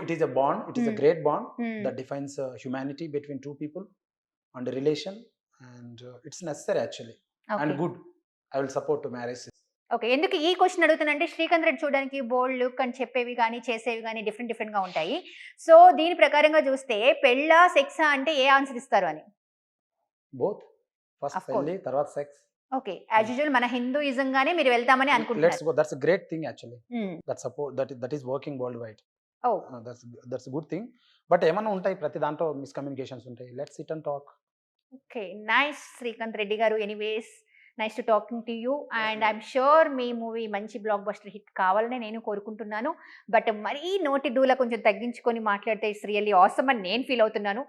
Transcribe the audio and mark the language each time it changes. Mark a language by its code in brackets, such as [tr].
[en] It is a bond, it is a great bond that defines humanity between two people and a relation, and it's necessary actually, and good. I will support to marriage. [te] Okay, ఎందుకు ఈ question అడుగుతానంటే Srikanth Reddy చూడడానికి బోల్డ్ look అని చెప్పేవి కానీ చేసేవి కానీ different గా ఉంటాయి. సో దీని ప్రకారంగా చూస్తే పెళ్ళా సెక్సా అంటే ఏ ఆన్సర్ ఇస్తారు అని? బోత్, ఫస్ట్ పెళ్లి, తర్వాత సెక్స్. ఓకే, యాజ్ యూజువల్ మన హిందూయిజం గానే మీరు వెళ్తామని అనుకుంటున్నారు. [en] Let's go, that's a great thing actually. That support, that is working worldwide. Oh, that's a good thing. [te] But ఏమన్నా ఉంటాయి, ప్రతి దాంట్లో మిస్కమ్యూనికేషన్స్ ఉంటాయి. [en] Let's sit and talk. [te] Okay, nice Srikanth Reddy గారు. Anyways, [en] nice to talking to you, and I'm sure [te] మీ movie మంచి block buster hit కావాలని నేను కోరుకుంటున్నాను. బట్ మరీ నోటి దూల కొంచెం తగ్గించుకొని మాట్లాడితే [en] it's really awesome [te] అని నేను ఫీల్ అవుతున్నాను.